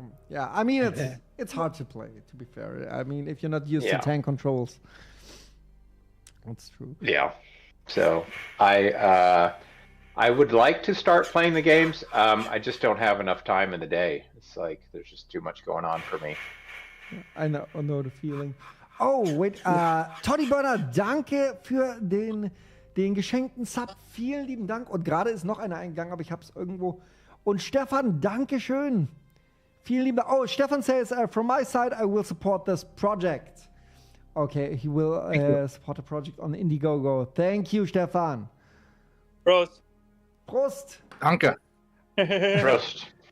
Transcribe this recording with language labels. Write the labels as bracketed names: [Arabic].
[English] Yeah, I mean, it's hard to play, to be fair. I mean, if you're not used to tank controls. That's true. Yeah. So I would like to start playing the games. I just don't have enough time in the day. It's like there's just too much going on for me. I know the feeling. Oh, wait. [German] Toddy Burner, danke für den geschenkten Sub. Vielen lieben Dank. Und gerade ist noch einer eingegangen, aber ich habe es irgendwo. Und Stefan, danke schön. [English] Vielen lieben Dank. Oh, Stefan says, from my side, I will support this project. Okay, he will support the project on Indiegogo. Thank you, Stefan. [German] Prost. Prost. Danke. Prost.